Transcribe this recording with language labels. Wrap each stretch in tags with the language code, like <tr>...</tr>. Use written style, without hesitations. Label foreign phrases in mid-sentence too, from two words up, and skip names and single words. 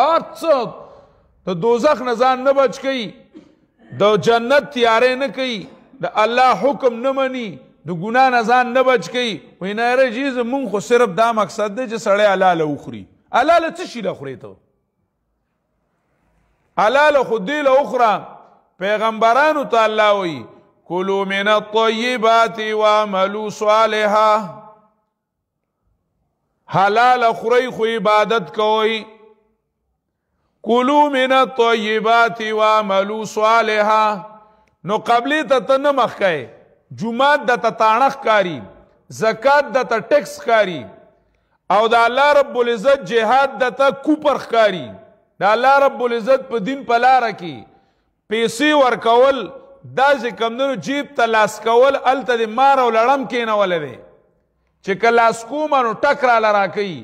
<ps>هر څه د دوزخ نه ځان نه بچ کوي، د جنت تیارې نه کوي، د الله حکم نه مني، د ګناه نه ځان نه بچ کوي. وایي نه یاره جي زمونږ خو صرف دا مقصد دی چې سړی حلاله وخوري. حلاله څه شي له خورې ته؟ حلاله خو دې له وخوره. پیغمبرانو ته الله وایي</ps> <ar>کلوا من الطیبات واعملوا صالحا.</ar> <ps>حلال خورئ خو عبادت کوئ.</ps> <ar>کلوا من الطیبات واعملوا صالحا.</ar> <ps>نو قبلی ته ته نه مخ کوئ، جومات د ته تاڼه ښکاري، زکات د ته ټیکس ښکاري، او د الله رب العزت جهاد د ته کوپر ښکاري. د الله رب العزت په دین په لاره کې پیسې ورکول دا چې کمدنو جیب ته لاس کول هلته د مار او لړم کېنولی دی چې که لاس کومه نو ټک راله راکوي.</ps>